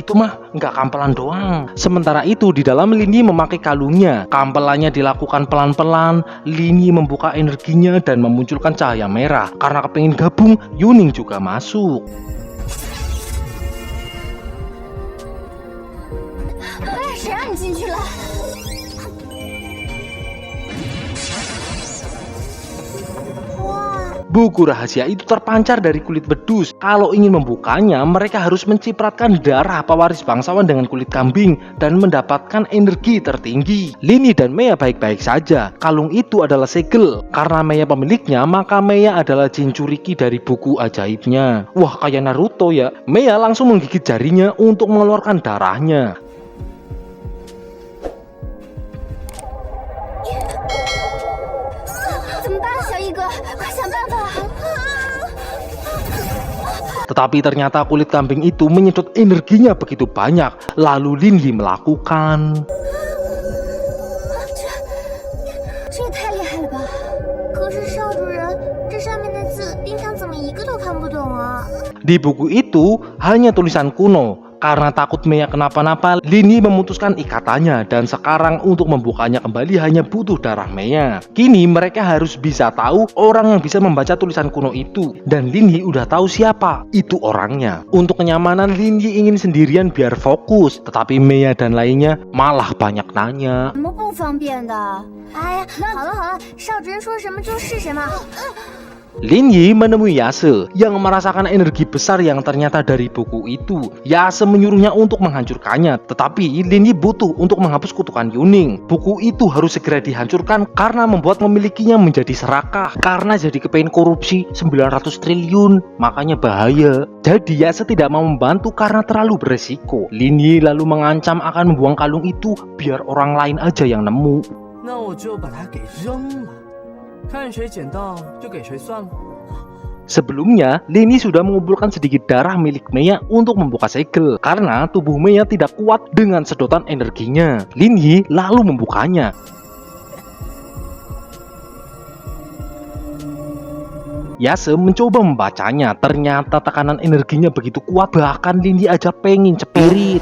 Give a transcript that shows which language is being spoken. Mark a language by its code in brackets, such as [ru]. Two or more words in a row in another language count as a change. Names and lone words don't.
[id] Itu mah nggak kampelan doang. Sementara itu di dalam Lin Yi memakai kalungnya. Kampelannya dilakukan pelan-pelan. Lin Yi membuka energinya dan memunculkan cahaya merah. Karena kepingin gabung, Yuning juga masuk. [zh] 你进去了。 [id] Buku rahasia itu terpancar dari kulit wedus. Kalau ingin membukanya, mereka harus mencipratkan darah pewaris bangsawan dengan kulit kambing dan mendapatkan energi tertinggi. Lini dan Mea baik-baik saja. Kalung itu adalah segel. Karena Mea pemiliknya, maka Mea adalah Jinchuriki dari buku ajaibnya. Wah, kayak Naruto ya. Mea langsung menggigit jarinya untuk mengeluarkan darahnya. [zh] 怎么办，小一哥，快想办法！ [id] Tetapi ternyata kulit kambing itu menyedot energinya begitu banyak. Lalu Linyi melakukan. [zh] 这也太厉害了吧！可是少主人，这上面的字，冰糖怎么一个都看不懂啊？ [id] Di buku itu hanya tulisan kuno. Karena takut Mea kenapa-napa, Linyi memutuskan ikatannya dan sekarang untuk membukanya kembali hanya butuh darah Mea. Kini mereka harus bisa tahu orang yang bisa membaca tulisan kuno itu. Dan Linyi udah tahu siapa itu orangnya. Untuk kenyamanan, Linyi ingin sendirian biar fokus. Tetapi Mea dan lainnya malah banyak nanya. [zh] 什么不方便的？哎呀，好了好了，少主人说什么就是什么。 [id] Linyi menemui Yase yang merasakan energi besar yang ternyata dari buku itu. Yase menyuruhnya untuk menghancurkannya, tetapi Linyi butuh untuk menghapus kutukan Yuning. Buku itu harus segera dihancurkan karena membuat memilikinya menjadi serakah. Karena jadi kepengen korupsi 900 triliun, makanya bahaya. Jadi Yase tidak mau membantu karena terlalu beresiko. Linyi lalu mengancam akan membuang kalung itu biar orang lain aja yang nemu. [zh] 那我就把它给扔了，看谁捡到就给谁算了。 [id] Sebelumnya, Linyi sudah mengumpulkan sedikit darah milik Mea untuk membuka segel karena tubuh Mea tidak kuat dengan sedotan energinya. Linyi lalu membukanya. Yase mencoba membacanya, ternyata tekanan energinya begitu kuat, bahkan Linyi aja pengen cepirit.